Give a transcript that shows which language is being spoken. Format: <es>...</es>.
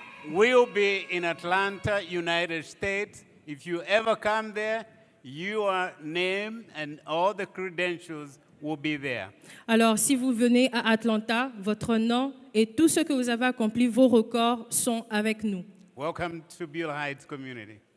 <en>will be in Atlanta, United States. If you ever come there, your name and all the credentials will be there.</en> <fr>Alors, si vous venez à Atlanta, votre nom et tout ce que vous avez accompli, vos records sont avec nous.</fr> <en>Welcome to Beulah Heights community.</en>